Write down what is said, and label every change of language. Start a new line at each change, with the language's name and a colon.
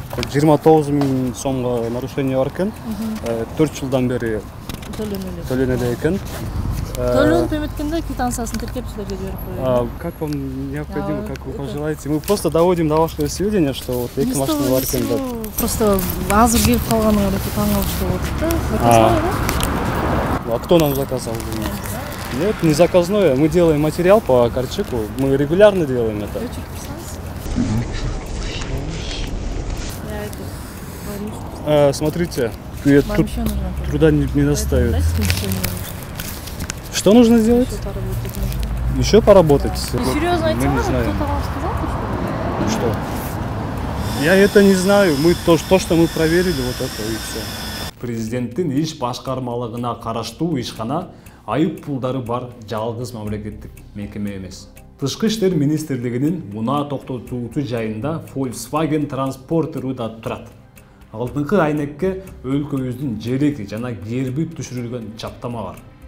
Kyrgyz: 29000 сомго нарушение бар экен. 4 жылдан бери төлөнөлү экен. Төлөнүп эметкенде квитанциясын тиркеп силерге жиберип коём.
Russian: Как вам необходимо, как вы пожелаете? Мы просто доводим до вашего сведения, что вот
Kyrgyz: эки машина бар экен деп. Просто азыр келип калганыңар өтө таң калыштуу болуп атты.
Russian: А кто нам заказал? Нет, не заказное. Мы делаем материал по Корчаку. Мы регулярно делаем это. Смотрите, труда не доставит. Что нужно сделать? Еще поработать. Серьезно, мы не знаем. кто-то вам сказал, что? Я это не знаю. Мы то, что мы проверили, вот это и все.
Kyrgyz: Президенттин иш башкармалыгына караштуу ишкана айып пулдары бар жалгыз мамлекеттик мекеме эмес. Тышкы иштер министрлигинин унаа токтотуусу жайында Volkswagen транспортеру да турат. Алдыңкы айнекке өлкөбүздүн жереги жана герби түшүрүлгөн чаптама бар.